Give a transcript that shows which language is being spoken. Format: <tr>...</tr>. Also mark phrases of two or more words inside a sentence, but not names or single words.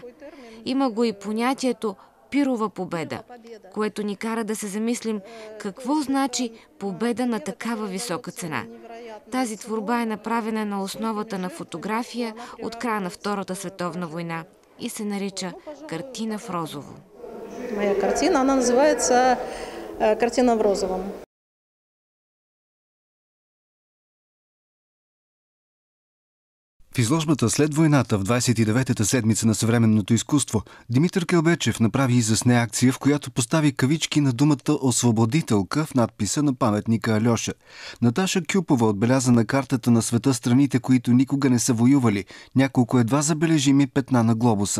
<bg>Има го и понятието пирова победа, което ни кара да се замислим какво значи победа на такава висока цена. Тази творба е направена на основата на фотография от края на Втората световна война и се нарича "Картина в розово".</bg> <ru>Моя картина, она называется "Картина в розовом".</ru> <bg>В изложбата "След войната" в 29-та седмица на съвременното изкуство Димитър Келбечев направи изясне акция, в която постави кавички на думата "освободителка" в надписа на паметника Альоша. Наташа Кюпова отбеляза на картата на света страните, които никога не са воювали, няколко едва забележими петна на глобуса.</bg>